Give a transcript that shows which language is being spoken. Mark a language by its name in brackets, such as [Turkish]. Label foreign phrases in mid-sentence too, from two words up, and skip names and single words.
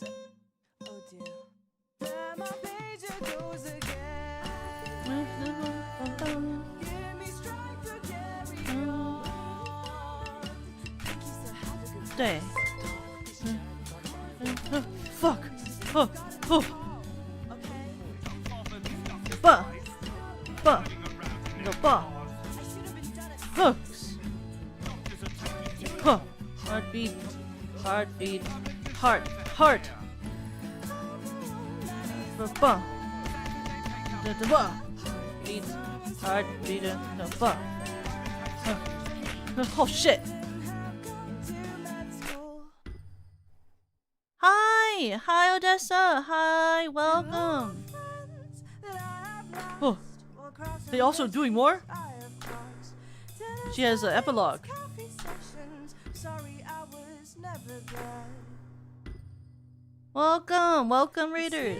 [English] Oh dear. There my pager goes again. Give me strength to carry on. Thank you, sir. Have a good day. Day. Fuck. Oh. Oh. Okay. Bah. Bah. No, bah. I should have been done it. Hooks. Huh. Heartbeat. Heartbeat. Heart. Heart. Bah. Da da bah. Beat. Heartbeat. No, bah. Oh shit. Hi. Hi, Odessa. Hi. Welcome. Oh. They also doing more? She has an epilogue. Welcome, welcome readers.